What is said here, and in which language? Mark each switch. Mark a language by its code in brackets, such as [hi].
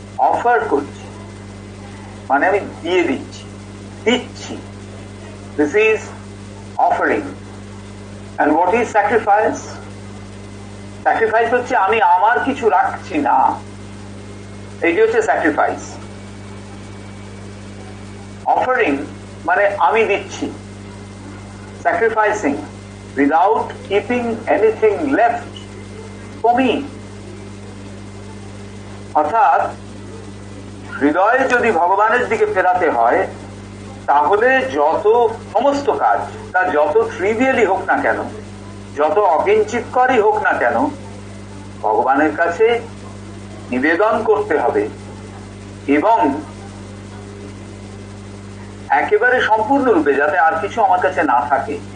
[bn] Offer করছি মানে আমি দিয়ে দিচ্ছি। [en] This is offering. And what is sacrifice? [bn] Sacrifice হচ্ছে আমি আমার কিছু রাখছি না, এইটি হচ্ছে স্যাক্রিফাইস। অফারিং মানে আমি দিচ্ছি, [en] sacrificing without keeping anything left for me। [bn] অর্থাৎ হৃদয় যদি ভগবানের দিকে ফেরাতে হয়, তাহলে যত সমস্ত কাজ তা যত ট্রিভিয়ালি হোক না কেন, যত অকিঞ্চিতকরই হোক না কেন, ভগবানের কাছে নিবেদন করতে হবে এবং একেবারে সম্পূর্ণরূপে, যাতে আর কিছু আমার কাছে না থাকে।